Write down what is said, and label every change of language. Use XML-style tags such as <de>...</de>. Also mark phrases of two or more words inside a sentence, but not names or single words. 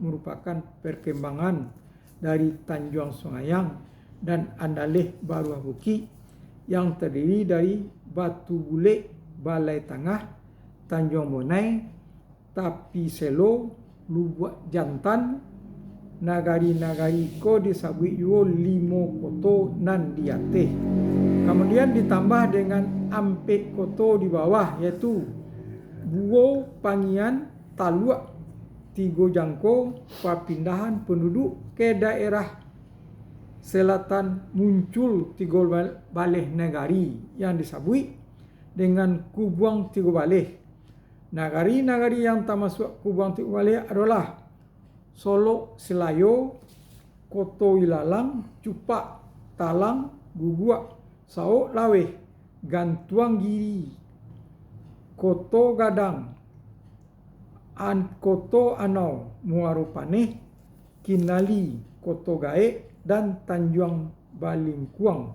<id>merupakan perkembangan dari Tanjung Sungayang dan Andaleh Baruah Buki yang terdiri dari Batu Bule, Balai Tengah, Tanjung Bonai, Tapi Selo, Lubuk Jantan,</id> <min>Nagari-nagari ko disabui yo 5 koto nan diate.</min> <id>Kemudian ditambah dengan Ampek koto di bawah, yaitu Buwo, Pangian, Talua, Tigo Jangko. Perpindahan penduduk ke daerah selatan muncul Tigo Baleh Nagari yang disabui dengan Kubuang Tigo Baleh. Nagari-nagari yang termasuk Kubuang Tigo Baleh adalah Solo Selayo, Koto Ilalang, Cupak, Talang, Guguak, Saok Laweh, Gantuang Giri, Koto Gadang, Koto Anau, Muaro Paneh, Kinali, Koto Gaek, dan Tanjung Balingkuang.</id>